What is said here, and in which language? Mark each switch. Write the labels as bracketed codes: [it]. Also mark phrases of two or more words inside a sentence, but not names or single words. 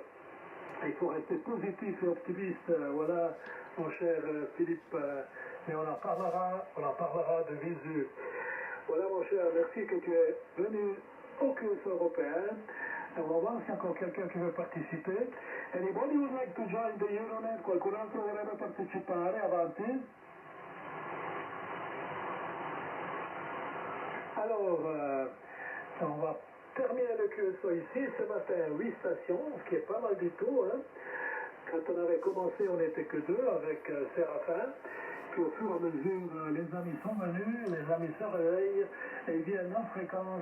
[fr] Il faut rester positif et optimiste. Voilà, mon cher Philippe. Mais on en parlera de visu. Voilà, mon cher, merci que tu es venu au QSO européen. On va voir s'il y a encore quelqu'un qui veut participer. [en] Anybody would like to join the Euronet? [it] Qualcun altro vorrebbe partecipare? Avanti. [fr] Alors, on va terminer le QSO ici. Ce matin, 8 stations, ce qui est pas mal du tout. Hein. Quand on avait commencé, on n'était que 2 avec Séraphin. Puis au fur et à mesure, les amis sont venus, les amis se réveillent et viennent en fréquence.